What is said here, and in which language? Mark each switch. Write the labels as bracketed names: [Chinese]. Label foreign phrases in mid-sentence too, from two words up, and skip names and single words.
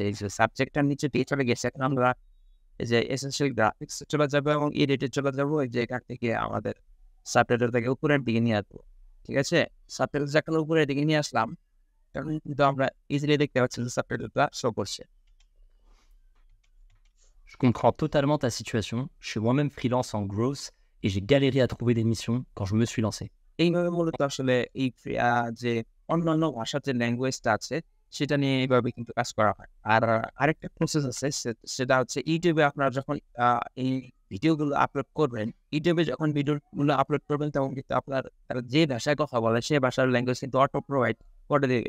[Bangla] এই যে সাবজেক্টটা নিচের দিকে চলে গেছে। এখন আমরা এই যে এসেনশিয়াল গ্রাফিক্স চলে যাবো এবং এডিটে চলে যাবো। এই যে এখান থেকে আমাদের সাবটাইটেলটাকে উপরের দিকে নিয়ে আসবো। ঠিক আছে? সাবটাইটেল যখন উপরের দিকে নিয়ে আসলাম তখন কিন্তু আমরা ইজিলি দেখতে পাচ্ছি যে সাবটাইটেলটা শো করছে। [French] Je comprends totalement ta situation. Je suis moi-même freelance en growth et j'ai galéré à trouver des missions quand je me suis lancé. [Bangla] এইভাবে মূলত আসলে এই যে অন্যান্য ভাষার যে ল্যাঙ্গুয়েজটা আছে সেটা নিয়ে এইভাবে কিন্তু কাজ করা হয়। আর আরেকটা প্রসেস আছে সেটা হচ্ছে ইউটিউবে আপনারা যখন এই ভিডিওগুলো আপলোড করবেন, ইউটিউবে যখন ভিডিওগুলো আপলোড করবেন তখন কিন্তু তারা যে ভাষায় কথা বলে সেই ভাষার ল্যাঙ্গুয়েজ কিন্তু [English] auto provide [Bangla] করে দেবে।